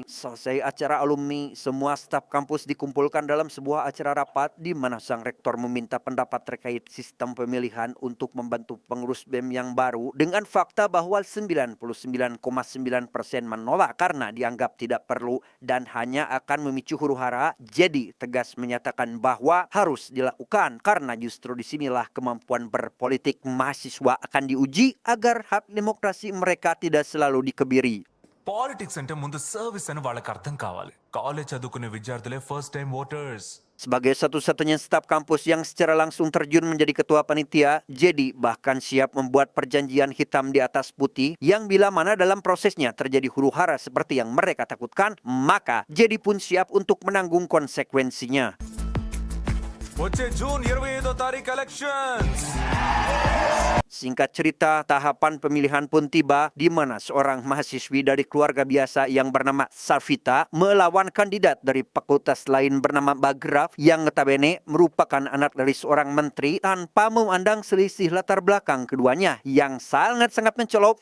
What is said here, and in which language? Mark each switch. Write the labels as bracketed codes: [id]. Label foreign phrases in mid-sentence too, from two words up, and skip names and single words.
[id] Selesai acara alumni, semua staf kampus dikumpulkan dalam sebuah acara rapat di mana sang rektor meminta pendapat terkait sistem pemilihan untuk membantu pengurus BEM yang baru, dengan fakta bahwa 99,9% menolak karena dianggap tidak perlu dan hanya akan memicu huru-hara. Jadi tegas menyatakan bahwa harus dilakukan karena justru disinilah kemampuan berpolitik mahasiswa akan diuji agar hak demokrasi mereka tidak selalu dikebiri. [te] పాలిటిక్స్ అంటే ముందు సర్వీస్ అని వాళ్ళకి అర్థం కావాలి. కాలేజ్ చదువుకునే విద్యార్థులే [en] first time voters. [id] Sebagai satu-satunya staf kampus yang secara langsung terjun menjadi ketua panitia, Jedi bahkan siap membuat perjanjian hitam di atas putih yang bila mana dalam prosesnya terjadi huru-hara seperti yang mereka takutkan, maka Jedi pun siap untuk menanggung konsekuensinya. [te] వచ్చే జూన్ 25వ తారీఖు ఎలక్షన్స్. [id] Singkat cerita, tahapan pemilihan pun tiba di mana seorang mahasiswi dari keluarga biasa yang bernama Safita melawan kandidat dari fakultas lain bernama Bagraf yang notabene merupakan anak dari seorang menteri, tanpa memandang selisih latar belakang keduanya yang sangat-sangat mencolok.